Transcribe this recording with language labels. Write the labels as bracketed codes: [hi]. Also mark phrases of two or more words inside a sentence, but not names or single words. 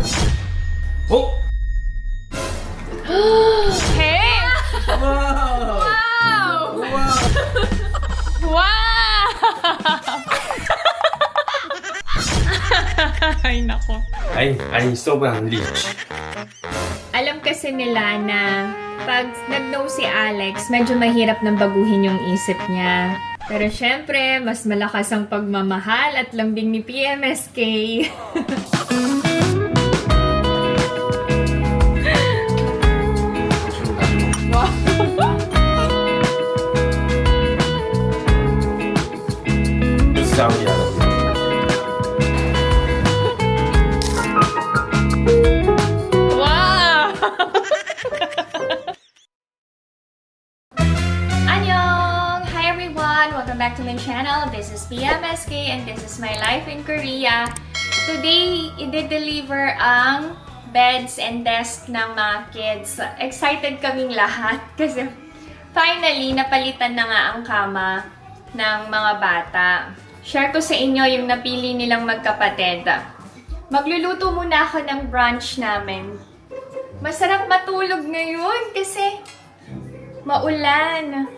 [ko] 어? 개! 와우! 와우! 와! [tl] Ay, nako. [ko] 아니 서브에 안 리치. [tl] Alam kasi nila na pag nag-know si Alex, medyo mahirap nang baguhin yung isip niya. Pero syempre, mas malakas ang pagmamahal at lambing ni PMSK. [en] Wow! [ko] 싸우지 않아. [en] Wow! [ko] Annyeong! [en] Hi everyone! Welcome back to my channel. This is PMSK and this is my life in Korea. [tl] Today, i-deliver ang [en] beds and desk [tl] ng mga kids. Excited kaming lahat kasi finally, napalitan na nga ang kama ng mga bata. Share ko sa inyo yung napili nilang magkapatid. Magluluto muna ako ng brunch namin. Masarap matulog ngayon kasi maulan.